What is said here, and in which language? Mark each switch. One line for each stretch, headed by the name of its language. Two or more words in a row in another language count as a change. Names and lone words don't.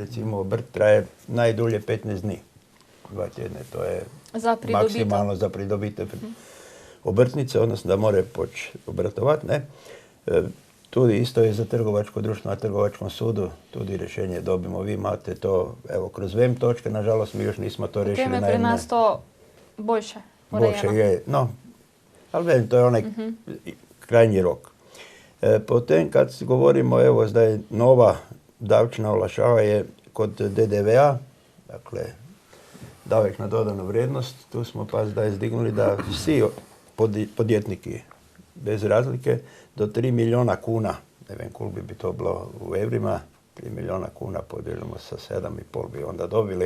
Croatian: Recimo, obrt traje najdulje 15 dni. 2 tjedne, to je maksimalno za pridobite obrtnice, odnosno da more poći obrtovat, ne. Tudi isto je za trgovačko društvo na trgovačkom sudu, tudi rješenje dobimo. Vi imate to, evo, kroz VEM točke, nažalost mi još nismo to riješili.
Slovenian: Potem je pri nas to boljše urejeno. Boljše je, no,
Croatian: ali velim, to je onaj krajnji rok. Potem, kad govorimo, evo, da je nova davčna olakšava je kod DDV-a, dakle, davek na dodanu vrijednost, tu smo pa zdaj zdignuli da svi podjetniki, bez razlike, do 3 milijuna kuna, ne vem koliko bi to bilo u evrima, 3 milijuna kuna podijelimo sa 7,5 bi onda dobili.